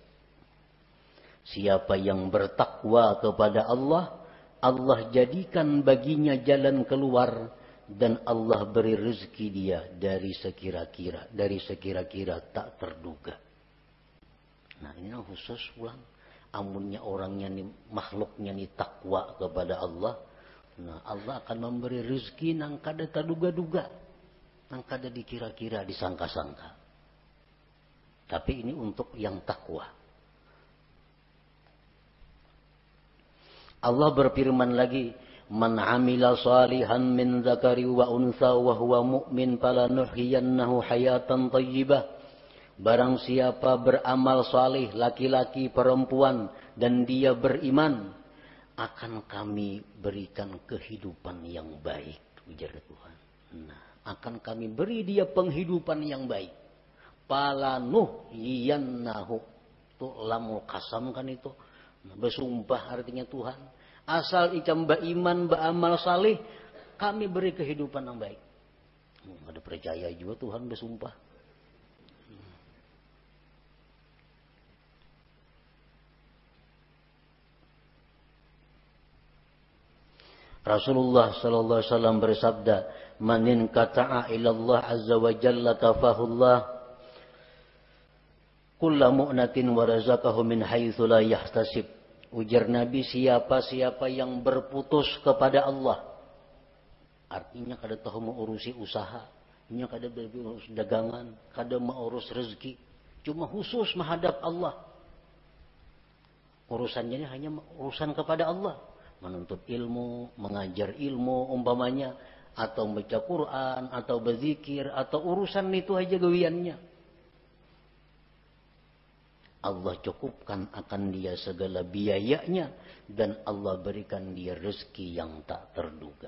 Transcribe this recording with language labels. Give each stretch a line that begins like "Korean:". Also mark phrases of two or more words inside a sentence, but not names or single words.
Indonesian: Siapa yang bertakwa kepada Allah, Allah jadikan baginya jalan keluar dan Allah beri rezeki dia dari sekira-kira tak terduga. Nah, ini yang khusus ulang. Amunnya orangnya nih, makhluknya nih takwa kepada Allah. Nah, Allah akan memberi rezeki nang kada terduga-duga, nang kada dikira-kira, disangka-sangka. Tapi ini untuk yang takwa. Allah berfirman lagi,
Arabic: من عمل صالحا من ذكر وأنثى وهو مؤمن فلنحيينه حياة طيبة.
Indonesian: Barang siapa beramal salih, laki-laki perempuan, dan dia beriman, akan kami berikan kehidupan yang baik, ujar Tuhan. Nah, akan kami beri dia penghidupan yang baik. Falanuhyiyannahu. Itu
Arabic: لام القسم
Indonesian: kan itu. Bersumpah artinya Tuhan. Asal icam beriman, beramal salih, kami beri kehidupan yang baik. Ada percaya juga Tuhan bersumpah.
Arabic: رسول الله صلى الله عليه وسلم bersabda, "من انقطع إلى الله عز وجل كفاه الله كل مؤونة ورزقه من حيث لا يحتسب."
Indonesian: Ujar Nabi, siapa-siapa yang berputus kepada Allah, artinya kada tahu mengurusi usaha, nya kada berurus dagangan, kada mengurus rezeki, cuma khusus menghadap Allah. Urusannya hanya urusan kepada Allah. Menuntut ilmu, mengajar ilmu umpamanya, atau baca Quran, atau berzikir, atau urusan itu aja gawiannya. Allah cukupkan akan dia segala biayanya, dan Allah berikan dia rezeki yang tak terduga.